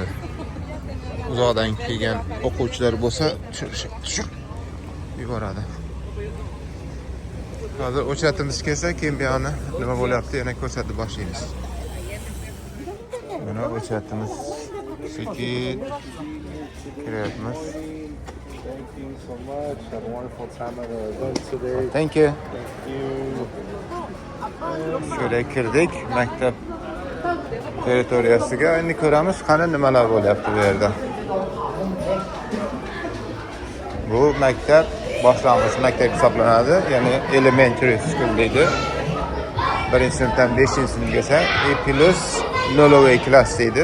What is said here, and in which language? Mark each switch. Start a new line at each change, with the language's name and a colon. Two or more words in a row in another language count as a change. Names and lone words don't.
Uzbek: Uzoqdan kelgan o'quvchilar bo'lsa, tushirib yuboradi. Hozir o'chatimiz kelsa, keyin bu yoqni nima bo'lyapti yana ko'rsatib boshlaymiz. Mana o'chatimiz sekin kiryapmiz.
English: Thank you so much. Have a wonderful time at our event today. Thank you.
Uzbek: Şöyle kirdik maktab territoriyasiga. Endi ko'ramiz qani nimalar bo'lyapti bu yerda. Bu maktab boshlang'ich maktab hisoblanadi, ya'ni
English: elementary school
Uzbek: deydi. 1-sinfdan 5-sinfgacha E+0 klass deydi.